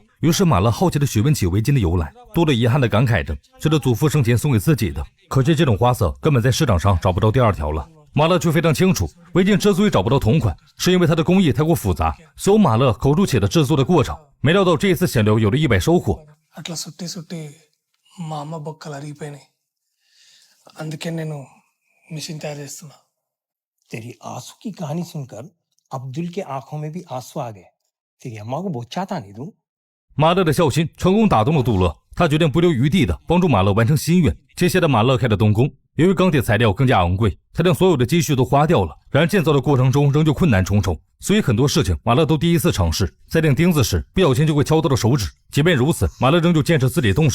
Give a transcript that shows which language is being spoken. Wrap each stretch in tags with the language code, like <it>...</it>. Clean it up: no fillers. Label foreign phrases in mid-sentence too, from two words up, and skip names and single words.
<zh>于是马乐好奇地询问起围巾的由来，杜乐遗憾地感慨着，这是祖父生前送给自己的，可惜这种花色根本在市场上找不到第2条了。马乐却非常清楚，围巾之所以找不到同款，是因为它的工艺太过复杂，所以马乐口述起了制作的过程。没料到这一次闲聊有了意外收获。</zh> <te>అట్లా సుట్టి సుట్టి మా అమ్మ బొక్కలు అరిగిపోయినాయి, అందుకే నేను మిషన్ తయారు చేస్తున్నా.</te> <hi>तेरी आंसू की कहानी सुनकर अब्दुल के आंखों में भी आंसू आ गए. तेरी अम्मा को बहुत चाहता नहीं तू.</hi> <zh>马乐的孝心成功打动了杜乐，他决定不留余地的帮助马乐完成心愿。接下来马乐开始动工， 由于钢铁材料更加昂贵，他将所有的积蓄都花掉了。然而建造的过程中仍旧困难重重，所以很多事情马勒都第一次尝试。在钉钉子时，不小心就会敲到了手指。即便如此，马勒仍旧坚持自己动手。</zh>